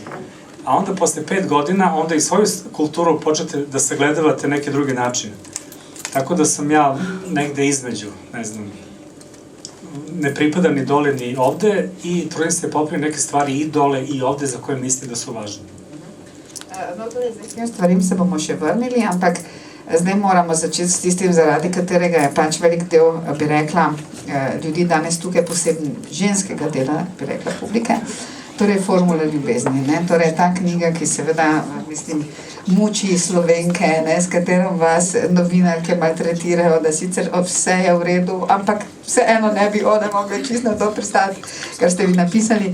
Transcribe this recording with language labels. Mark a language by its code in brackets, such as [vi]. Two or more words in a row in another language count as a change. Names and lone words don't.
[sr] A onda posle 5 godina, onda i svoju kulturu počete da sagledavate neke druge načine. Tako da sam ja negde između, ne znam, ne pripadam ni dole ni ovde i trudim se popravim neke stvari i dole i ovde za koje mislim da su važne. [sl] No, torej, zdaj s tem stvarim se bomo še vrnili, ampak zdaj moramo začeti s tistim, zaradi katerega je pač velik del, bi rekla, ljudi danes tukaj, posebno ženskega dela, bi rekla, publike, torej Formula ljubezni, ne, torej ta knjiga, ki seveda, mislim, muči Slovenke, ne, s katero vas novinarke maltretirajo, da sicer vse je v redu, ampak vseeno ne bi one mogli čisto na to pristati, kar ste vi napisali.